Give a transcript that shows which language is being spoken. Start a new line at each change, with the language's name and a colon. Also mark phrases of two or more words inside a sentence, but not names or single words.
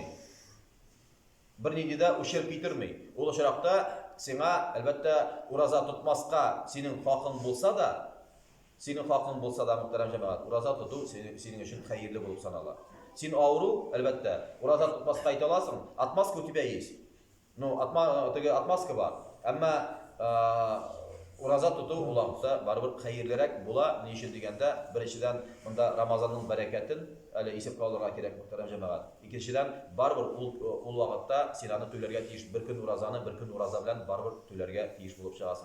Tatar: Бернинде дә ущерб китермей. Ул очракта сиңа әлбәттә ураза тотмаска синең хакың булса да, мөхтәрәм җәмәгать, ураза тоту синең өчен хәерле булып санала. Син авыру, әлбәттә, ураза тотмаска әйтә аласың,
Russian: отмазка у тебя есть. Ну, отмазка бар.
Tatar: Әмма ураза тоту ул вакытта барыбер хәерлерәк була. Ни өчен дигәндә, беренчедән монда Рамазанның бәрәкәтен әле исәпкә алырга кирәк, мөхтәрәм җәмәгать. Икенчедән, барыбер ул вакытта син аны түләргә тиеш, бер көн уразаны, бер көн ураза белән барыбер түләргә тиеш булып чыгасың.